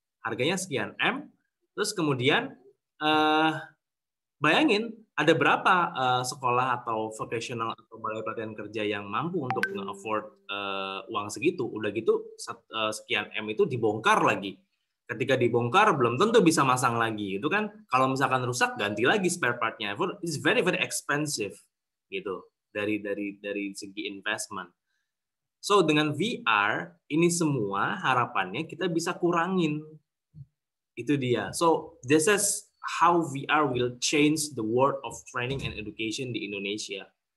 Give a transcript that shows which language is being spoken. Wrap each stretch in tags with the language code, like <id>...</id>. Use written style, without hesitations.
<id>Harganya sekian M, terus kemudian bayangin ada berapa sekolah atau vocational atau balai pelatihan kerja yang mampu untuk nge-afford uang segitu. Udah gitu sekian M itu dibongkar lagi. Ketika dibongkar belum tentu bisa masang lagi, itu kan. Kalau misalkan rusak ganti lagi spare part-nya.</id> <en>It's very very expensive</en> <id>gitu dari segi</id> <en>investment.</en> <id>So dengan VR ini semua harapannya kita bisa kurangin. Itu dia.</id> <en>So this is how VR will change the world of training and education</en> <id>di Indonesia.</id>